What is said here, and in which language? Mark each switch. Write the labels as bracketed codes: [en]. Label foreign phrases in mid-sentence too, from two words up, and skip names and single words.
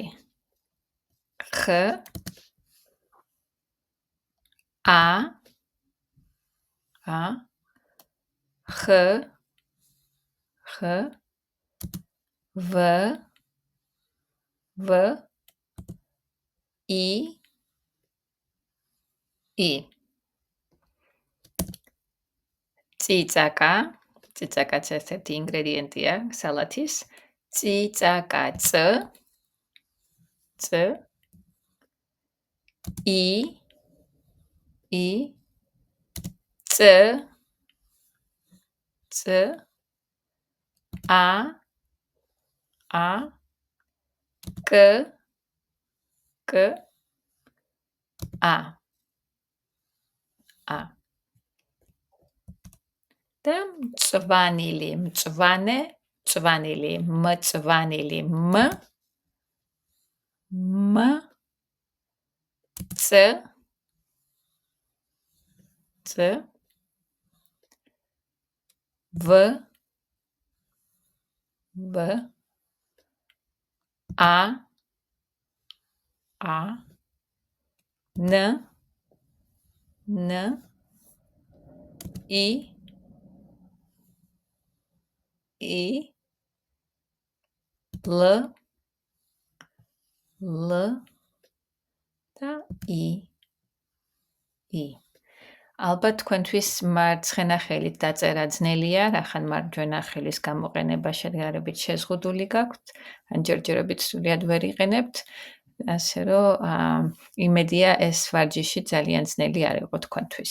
[ka] X. A. X. V. I. წიწაკა. წიწაკაც ერთ-ერთი ინგრედიენტია სალათის. წიწაკა. C. I. C. A. K. A. და მწვანილი, მწვანე, მწვანილი, მწვანილი, M. C. V. A. N. I. L. და I. ალბათ თქვენთვის მარცხენა ხელით დაწერა ძნელია, რახან მარჯვენა ხელის გამოყენება შეგარებით შეზღუდული გაქვთ, ან ჯერჯერობით სრულად ვერ იყენებთ, ასე რომ იმედია ეს ვარჯიში ძალიან ძნელი არ იყო თქვენთვის.